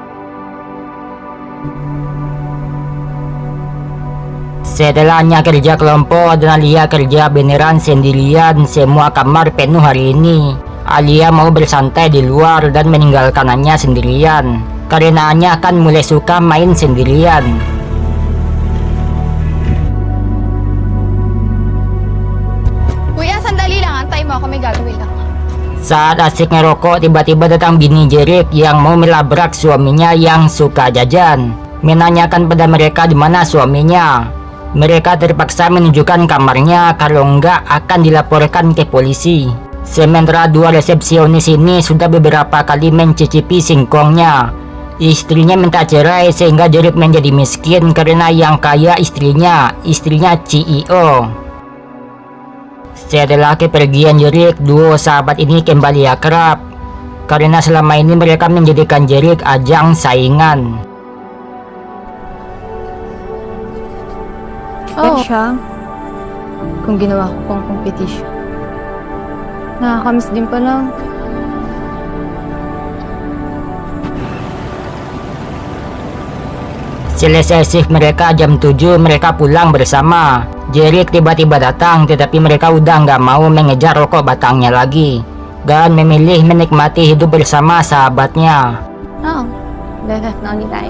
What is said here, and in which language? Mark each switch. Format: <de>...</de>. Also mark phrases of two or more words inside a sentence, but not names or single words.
<id>Setelah Anya kerja kelompok dan Alia kerja beneran sendirian, semua kamar penuh hari ini. Alia mau bersantai di luar dan meninggalkan Anya sendirian. Karena Anya kan mulai suka main sendirian.</id> <tl>Kuya, sandali lang. Antay mo ako, may gagawin lang.</tl> <id>Saat asik ngerokok, tiba-tiba datang bini Jerick yang mau melabrak suaminya yang suka jajan. Menanyakan pada mereka di mana suaminya. Mereka terpaksa menunjukkan kamarnya, kalau enggak akan dilaporkan ke polisi. Sementara dua resepsionis ini sudah beberapa kali mencicipi singkongnya. Istrinya minta cerai sehingga Jerick menjadi miskin karena yang kaya istrinya CEO. Setelah kepergian Jerick, duo sahabat ini kembali akrab karena selama ini mereka menjadikan Jerick ajang saingan.</id> <tl>Oo. Siya, kung ginawa ko pang competition. Nakakamiss din pala.</tl> <id>Selesai shift mereka jam 7, mereka pulang bersama. Jerick tiba-tiba datang, tetapi mereka udah nggak mau mengejar rokok batangnya lagi dan memilih menikmati hidup bersama sahabatnya.</id> <tl>Oo. Lahat na ulit tayo.</tl>